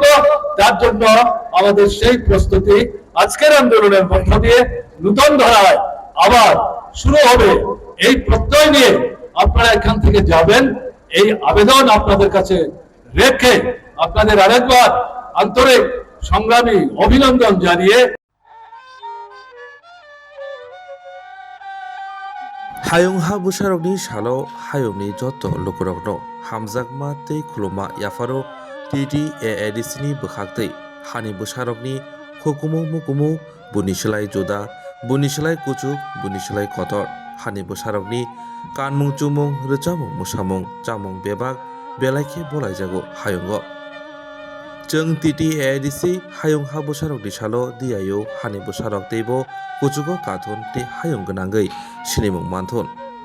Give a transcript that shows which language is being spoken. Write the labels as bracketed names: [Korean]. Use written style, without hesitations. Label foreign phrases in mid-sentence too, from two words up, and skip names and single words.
[Bangla] তার জন্য আমাদের সেই প্রস্তুতি আজকের আন্দোলনের মধ্য দিয়ে নতুন ধারায় আবার শুরু হবে। এই প্রত্যয় নিয়ে আপনারা এখান থেকে যাবেন, এই আবেদন আপনাদের কাছে রেখে আপনাদের আরেকবার আন্তরিক সংগ্রামী অভিনন্দন জানিয়ে [Kok Borok] हायुंहा बुसारकनि सालो हायुंनि जत लोकरकनो हामजाकमा तै खुलुमा याफारो टिटि एएडिसिनि बोखाक्तै हानि बुसारकनि हुकुमु मुकुमु बुनिसलाय जुदा बुनिसलाय कुचुक बुनिसलाय कतर हानि बुसारकनि कानमुं चुमुं रोचामुं मुसामुं चामुं बेबाक बेलायखे बलायजागो हायुंगो जों टिटि एएडिसि हायुंहा बुसारकनि सालो दियायो हानि बुसारक तैबो कुचुको काथुन ति हायुं गोनांगै सिनिमुं मानथुन